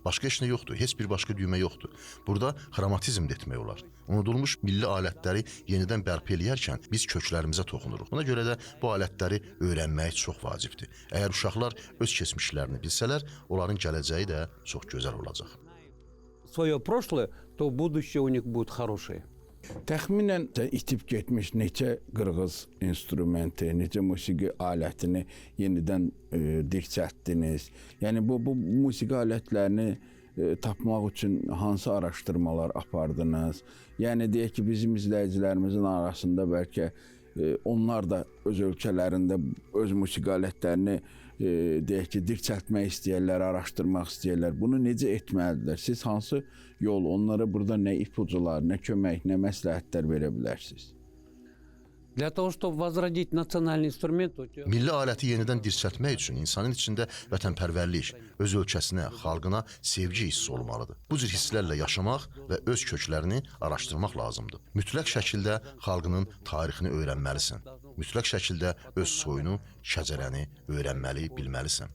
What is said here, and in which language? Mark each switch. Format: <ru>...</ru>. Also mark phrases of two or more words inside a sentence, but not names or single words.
<az>Başqa heç nə yoxdur. Heç bir başqa düymə yoxdur. Burada xromatizm də etmək olar. Unudulmuş milli alətləri yenidən bərpa eləyərkən biz köklərimizə toxunuruq. Buna görə də bu alətləri öyrənmək çox vacibdir. Əgər uşaqlar öz keçmişlərini bilsələr, onların gələcəyi də çox gözəl olacaq.</az> <ru>Свое прошлое, то будущее у них будет хорошее.</ru> <az>Təxminən itib getmiş neçə qırğız instrumenti, neçə musiqi alətini yenidən dirçəltdiniz? Yəni bu musiqi alətlərini tapmaq üçün hansı araşdırmalar apardınız? Yəni deyək ki, bizim izləyicilərimizin arasında bəlkə onlar da öz ölkələrində öz musiqi alətlərini deyək ki, dirçəltmək istəyirlər, araşdırmaq istəyirlər. Bunu necə etməlidirlər? Siz hansı yol, onlara burada nə ipucular, nə kömək, nə məsləhətlər verə bilərsiniz?</az> <ru>Для того, чтобы возродить национальный инструмент,</ru> <az>Milli aləti yenidən dirçəltmək üçün insanın içində vətənpərvərlik, öz ölkəsinə, xalqına sevgi hissi olmalıdır. Bu cür hisslərlə yaşamaq və öz köklərini araşdırmaq lazımdır. Mütləq şəkildə xalqının tarixini öyrənməlisən. Mütləq şəkildə öz soyunu, şəcərəni öyrənməli, bilməlisən.</az>